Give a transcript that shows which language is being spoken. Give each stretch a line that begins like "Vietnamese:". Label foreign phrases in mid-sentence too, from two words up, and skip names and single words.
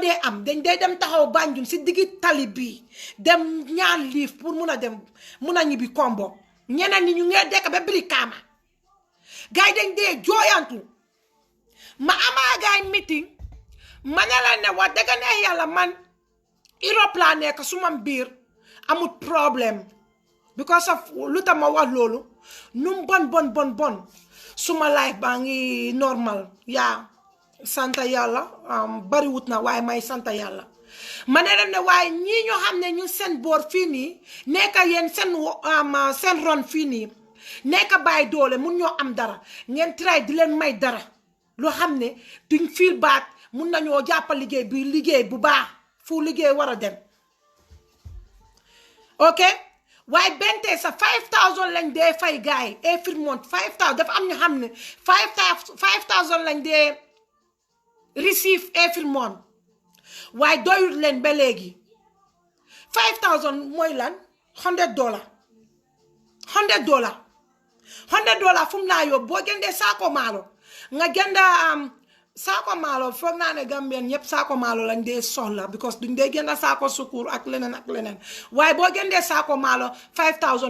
Wolof: dee am dañ dee dem taxaw Banjul si diggi tali bi dem ñaan liif pour mun a dem mun a ñibbi Kombo ñeneen ñi ñu ngee dekk ba Brikama gaay dañ dee jooyantu ma amaa gaay meeting ma ne la ne wax dëgg ne yàlla man Europe laa nekk suma biir amut problème because of lu tax ma wax loolu num bon suma life baa ngi normal yaa santa yàlla bariwut na waaye may santa yàlla ma ne leen ne waaye ñii ñoo xam ne ñu seen boor fii nii nekka yéen seen ron fii nii nekka bàyyi doole mun ñoo am dara ngeen try di leen may dara loo xam ne duñ
English: feel bad
Wolof: mun nañoo jàppa liggéey bu baax fu liggéey war a dem ok waaye bente sa 5000 lañ dee fay gaay
English: every month
Wolof: 5000 dafa am ñu xam ne 5000 lañ dee receive
English: every month
Wolof: waaye doyut leen ba léegi 5000 mooy lan $100 $100 fu mu laa yóbbu boo jëndee saako maalo nga jënda saako maalo foog naa ne Gambien ñëpp saako maalo lañ dee soxla because duñ dee jënda saako sukur ak leneen waaye boo jëndee saako maalo 5000